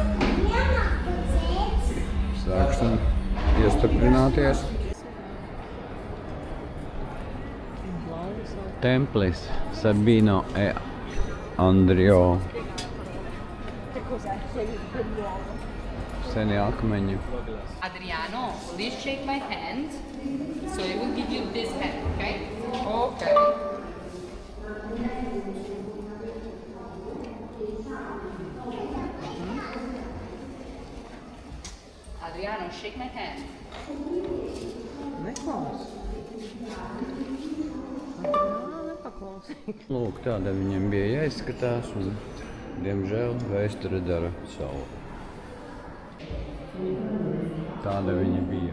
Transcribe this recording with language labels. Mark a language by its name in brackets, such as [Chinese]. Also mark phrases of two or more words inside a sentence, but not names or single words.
[Latvian] Sāksim iestiprināties. Templis Sabino e Andrio. Seni akmeņi. [English] Adriano, please shake my hand. So I will give you this hand, okay? Okay. Adriano, shake my hand. [Latvian] Neklaus. Nepaklausīt. Lūk, tāda viņiem bija jāizskatās un, diemžēl, vēsture dara savu. Tāda viņa bija.